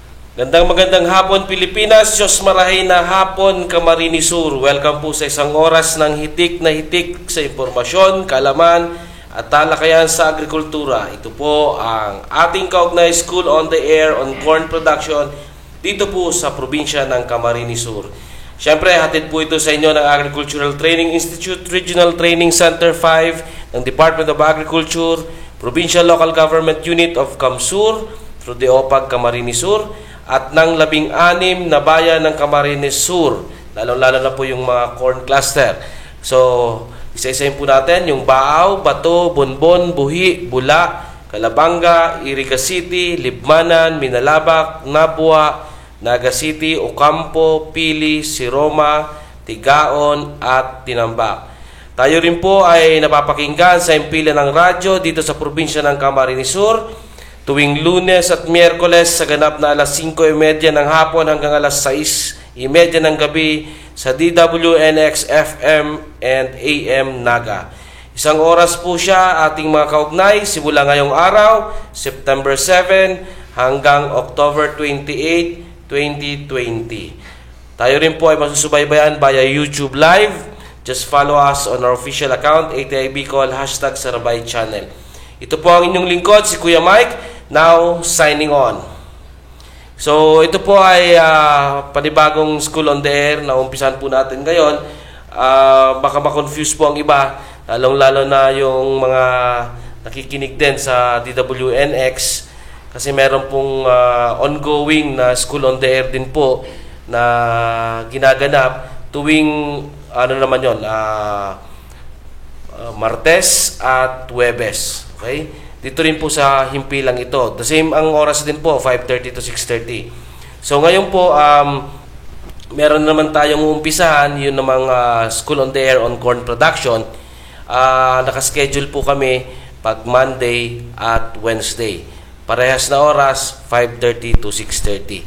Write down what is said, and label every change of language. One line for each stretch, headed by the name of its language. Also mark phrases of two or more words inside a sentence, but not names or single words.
Filipino: Magandang hapon Pilipinas,
Bikol: Diyos marahay na hapon
Filipino: Camarines Sur. Welcome po sa isang oras ng hitik na hitik sa impormasyon, kaalaman at talakayan sa agrikultura. Ito po ang ating kaugnay School on the Air on Corn Production dito po sa probinsya ng Camarines Sur. Siyempre, hatid po ito sa inyo ng Agricultural Training Institute, Regional Training Center 5 ng Department of Agriculture, Provincial Local Government Unit of Camsur,
English: through the OPAG Camarines Sur,
Filipino: at ng 16 na bayan ng Camarines Sur, lalo-lalo na po yung mga
English: corn cluster.
Filipino: So, isa-isahin po natin yung Baaw, Bato, Bonbon, Buhi, Bula, Calabanga, Iriga City, Libmanan, Minalabak, Nabua, Naga City, Ocampo, Pili, Siroma, Tigaon, at Tinambak. Tayo rin po ay napapakinggan sa impilan ng radyo dito sa probinsya ng Camarines Sur tuwing Lunes at Miyerkules sa ganap na alas 5:30 ng hapon hanggang alas 6:30 ng gabi sa DWNX FM and AM Naga. Isang oras po siya ating mga kaugnay simula ngayong araw, September 7 hanggang October 28, 2020. Tayo rin po ay masusubaybayan via YouTube Live.
English: Just follow us on our official account, ATI Bicol, #Sarabay Channel.
Filipino: Ito po ang inyong lingkod, si Kuya Mike,
English: now signing on.
Filipino: So, ito po ay panibagong School on the Air na umpisan po natin ngayon. Baka ma-confuse po ang iba, lalong-lalo na yung mga nakikinig din sa DWNX kasi meron pong ongoing na School on the Air din po na ginaganap tuwing Martes at Huwebes. Okay? Dito rin po sa himpilang ito.
English: The same
Filipino: ang oras din po, 5:30 to 6:30. So ngayon po, meron naman tayong umpisahan, yun namang School on the Air on Corn Production. Nakaschedule po kami pag Monday at Wednesday. Parehas na oras, 5:30 to 6:30.